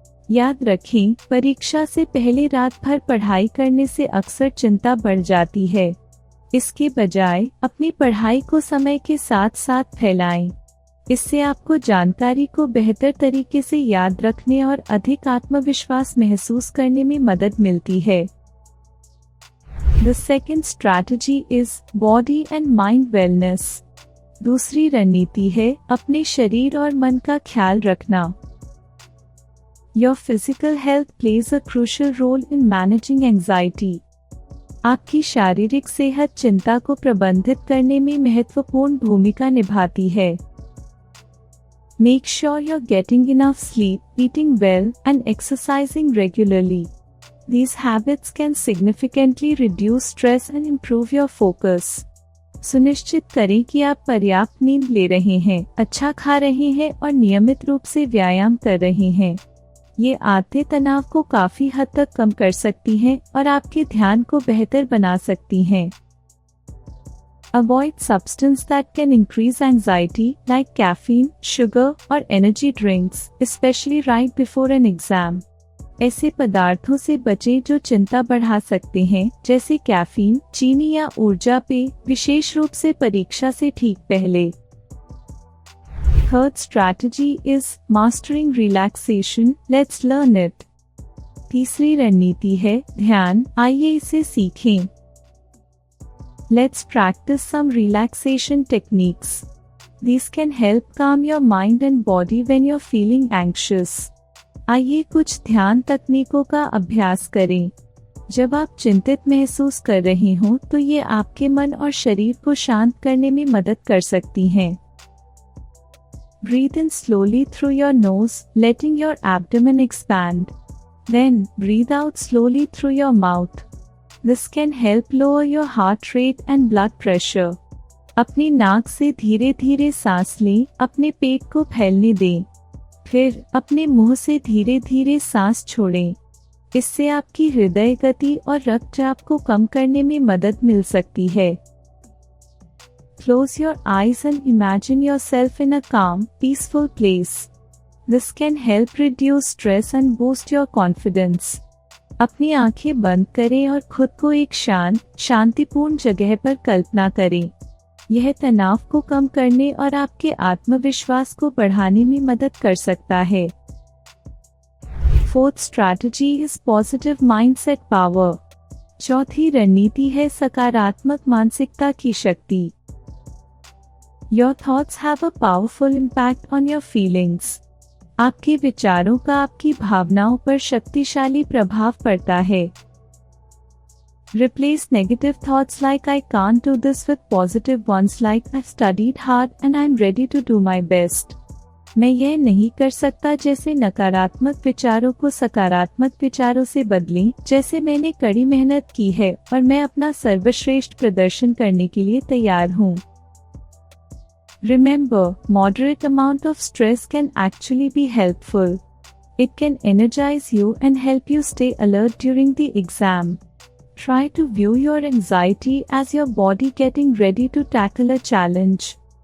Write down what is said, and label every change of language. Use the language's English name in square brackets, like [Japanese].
[Hindi] याद रखें, परीक्षा से पहले रात भर पढ़ाई करने से अक्सर चिंता बढ़ जाती है। इसके बजाय अपनी पढ़ाई को समय के साथ साथ फैलाएं। इससे आपको जानकारी को बेहतर तरीके से याद रखने और अधिक आत्मविश्वास महसूस करने में मदद मिलती है। [English] The second strategy is body and mind wellness. [Hindi] दूसरी रणनीति है अपने शरीर और मन का ख्याल रखना। [English] Your physical health plays a crucial role in managing anxiety. [Hindi] आपकी शारीरिक सेहत चिंता को प्रबंधित करने में महत्वपूर्ण भूमिका निभाती है। [English] Make sure you're getting enough sleep, eating well, and exercising regularly. These habits can significantly reduce stress and improve your focus. [Hindi] सुनिश्चित करें कि आप पर्याप्त नींद ले रहे हैं, अच्छा खा रहे हैं और नियमित रूप से व्यायाम कर रहे हैं। ये आदतें तनाव को काफी हद तक कम कर सकती हैं और आपके ध्यान को बेहतर बना सकती हैं। [English] Avoid substances that can increase anxiety, like caffeine, sugar, or energy drinks, especially right before an exam. [Hindi] ऐसे पदार्थों से बचें जो चिंता बढ़ा सकते हैं, जैसे कैफीन, चीनी या ऊर्जा पेय, विशेष रूप से परीक्षा से ठीक पहले। [English] Third strategy is mastering relaxation. Let's learn it. [Hindi] तीसरी रणनीति है ध्यान, आइए इसे सीखें। [English] Let's practice some relaxation techniques. These can help calm your mind and body when you're feeling anxious. [Hindi] आइए कुछ ध्यान तकनीकों का अभ्यास करें। जब आप चिंतित महसूस कर रहे हों तो ये आपके मन और शरीर को शांत करने में मदद कर सकती हैं। [English] Breathe in slowly through your nose, letting your abdomen expand. Then, breathe out slowly through your mouth. This can help lower your heart rate and blood pressure. [Hindi] अपनी नाक से धीरे धीरे सांस लें, अपने पेट को फैलने दें। फिर अपने मुंह से धीरे धीरे सांस छोड़ें। इससे आपकी हृदय गति और रक्तचाप को कम करने में मदद मिल सकती है। [English] Close your eyes and imagine yourself in a calm, peaceful place. This can help reduce stress and boost your confidence. [Hindi] अपनी आंखें बंद करें और खुद को एक शांत, शांतिपूर्ण जगह पर कल्पना करें। यह तनाव को कम करने और आपके आत्मविश्वास को बढ़ाने में मदद कर सकता है। [English] Fourth strategy is positive mindset power. [Hindi] चौथी रणनीति है सकारात्मक मानसिकता की शक्ति। [English] Your thoughts have a powerful impact on your feelings. [Hindi] आपके विचारों का आपकी भावनाओं पर शक्तिशाली प्रभाव पड़ता है। [English] Replace negative thoughts like I can't do this with positive ones like I've studied hard and I'm ready to do my best. [Hindi] मैं यह नहीं कर सकता जैसे नकारात्मक विचारों को सकारात्मक विचारों से बदलें, जैसे मैंने कड़ी मेहनत की है और मैं अपना सर्वश्रेष्ठ प्रदर्शन करने के लिए तैयार हूँ। [English] Remember, moderate amount of stress can actually be helpful. It can energize you and help you stay alert during the exam. Try to view your anxiety as your body getting ready to tackle a challenge.